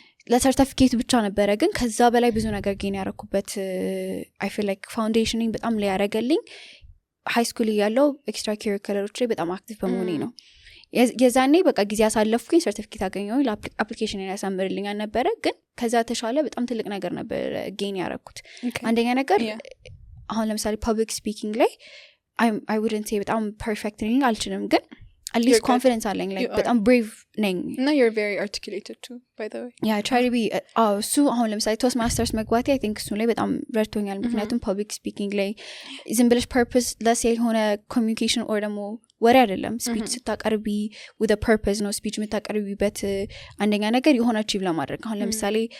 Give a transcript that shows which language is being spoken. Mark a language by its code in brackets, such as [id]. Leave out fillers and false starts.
[am] ለሰርቲፊኬት ብቻ ነበረ ግን ከዛ በላይ ብዙ ነገር ጌን ያረኩበት I feel like ፋውንዴሽኒንግ በጣም ላይ ያረገልኝ ሃይ ስኩል ያለው ኤክስትራ ከሪኩለሮች ላይ በጣም አክቲቭ በመሆኔ ነው የዛኔ በቃ ጊዜ ያሳለፍኩኝ ሰርቲፊኬት አገኘሁኝ ለአፕሊኬሽን ያሳምርልኛል ነበረ ግን ከዛ ተሻለ በጣም ትልቅ ነገር ነበር ጌን ያረኩት አንደኛ ነገር አሁን ለምሳሌ ፐብሊክ ስፒኪንግ ላይ I wouldn't say በጣም ፐርፌክት ነኝ አልችልም ግን at least confidence አለኝ like በጣም brave ነኝ [en] እና you're very articulated too by the way [am] yeah I try to be እሱ አሁን ለምሳሌ ቶስት ማስተርስ መግባቴ I think እሱ ላይ በጣም ረድቶኛል ምክንያቱም ፐብሊክ ስፒኪንግ ላይ ዝም ብለሽ ፐርፐስ ለስ የሆነ ኮሚኒኬሽን ኦር ደግሞ ወሬ አይደለም ስፒች ስታቀርቢ with a purpose ነው ስፒች የምታቀርቢበት አንደኛ ነገር የሆነ achieve ለማድረግ አሁን ለምሳሌ